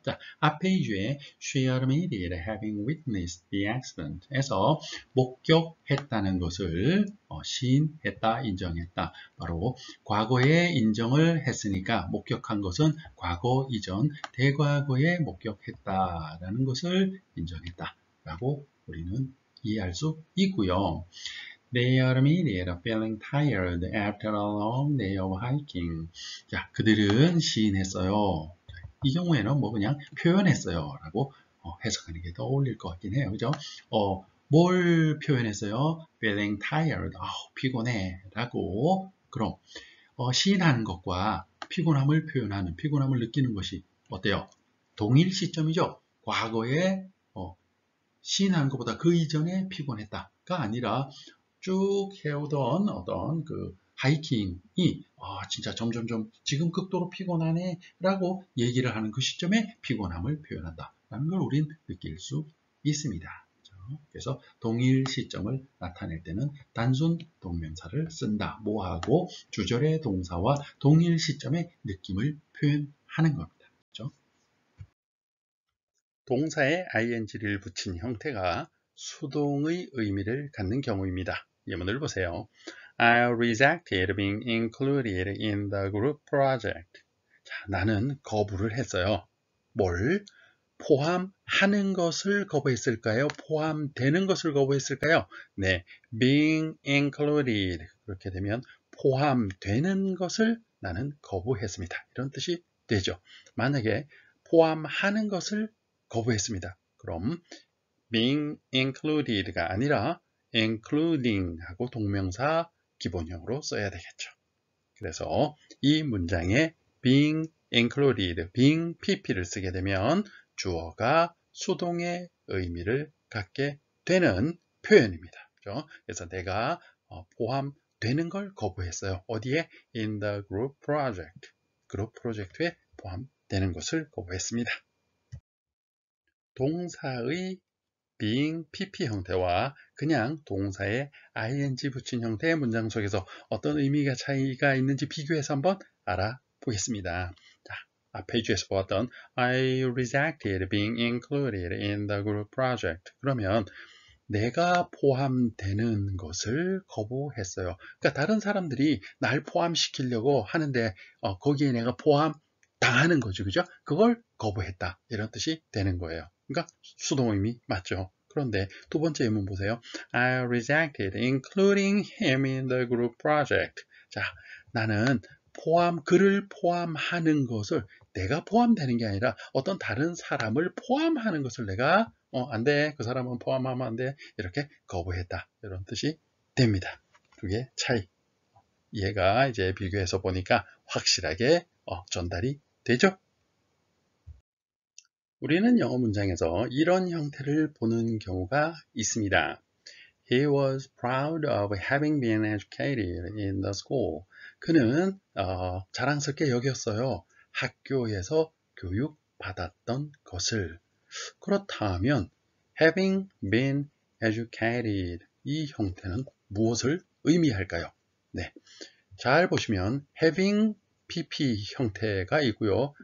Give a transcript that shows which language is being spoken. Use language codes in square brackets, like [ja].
[ko] 자, 앞 페이지에 [en] she admitted having witnessed the accident [ko] 에서 목격했다는 것을 시인했다, 인정했다. 바로 과거에 인정을 했으니까 목격한 것은 과거 이전 대과거에 목격했다라는 것을 인정했다 라고 우리는 이해할 수 있고요. [en] They admitted feeling tired after a long day of hiking. [ko] 자, 그들은 시인했어요. 이 경우에는 뭐 그냥 표현했어요 라고 해석하는 게 더 어울릴 것 같긴 해요. 그죠? 뭘 표현했어요? [en] Feeling tired. [ko] 피곤해 라고. 그럼 시인하는 것과 피곤함을 표현하는, 피곤함을 느끼는 것이 어때요? 동일 시점이죠. 과거에 시인한 것보다 그 이전에 피곤했다가 아니라 쭉 해오던 어떤 그 하이킹이 진짜 점점점 지금 극도로 피곤하네 라고 얘기를 하는 그 시점에 피곤함을 표현한다 라는 걸 우린 느낄 수 있습니다. 그래서 동일 시점을 나타낼 때는 단순 동명사를 쓴다. 뭐하고 주절의 동사와 동일 시점의 느낌을 표현하는 겁니다. 그렇죠? 동사에 ing를 붙인 형태가 수동의 의미를 갖는 경우입니다. 예문을 보세요. [en] I rejected being included in the group project. [ko] 자, 나는 거부를 했어요. 뭘? 포함하는 것을 거부했을까요? 포함되는 것을 거부했을까요? [en] 네, being included. [ko] 그렇게 되면 포함되는 것을 나는 거부했습니다. 이런 뜻이 되죠. 만약에 포함하는 것을 거부했습니다. 그럼 [en] being included [ko] 가 아니라 including 하고 동명사 기본형으로 써야 되겠죠. 그래서 이 문장에 being included, being pp를 쓰게 되면 주어가 수동의 의미를 갖게 되는 표현입니다. 그렇죠? 그래서 내가 포함되는 걸 거부했어요. [en] 어디에? In the group project. [ko] 그룹 프로젝트에 포함되는 것을 거부했습니다. 동사의 being pp 형태와 그냥 동사에 ing 붙인 형태의 문장 속에서 어떤 의미가 차이가 있는지 비교해서 한번 알아보겠습니다. 자, 앞 페이지에서 보았던 [en] I rejected being included in the group project. [ko] 그러면 내가 포함되는 것을 거부했어요. 그러니까 다른 사람들이 날 포함시키려고 하는데 거기에 내가 포함당하는 거죠. 그죠? 그걸 거부했다. 이런 뜻이 되는 거예요. 그러니까 수동 의미 맞죠. 그런데 두 번째 예문 보세요. [en] I rejected including him in the group project. [ko] 자, 나는 그를 포함하는 것을 내가 포함되는 게 아니라 어떤 다른 사람을 포함하는 것을 내가 안 돼. 그 사람은 포함하면 안 돼. 이렇게 거부했다. 이런 뜻이 됩니다. 그게 차이. 얘가 이제 비교해서 보니까 확실하게 전달이 되죠. 우리는 영어 문장에서 이런 형태를 보는 경우가 있습니다. [en] He was proud of having been educated in the school. [ko] 그는 자랑스럽게 여겼어요. 학교에서 교육받았던 것을. 그렇다면 [en] having been educated [ko] 이 형태는 무엇을 의미할까요? 네, 잘 보시면 having pp 형태가 있고요.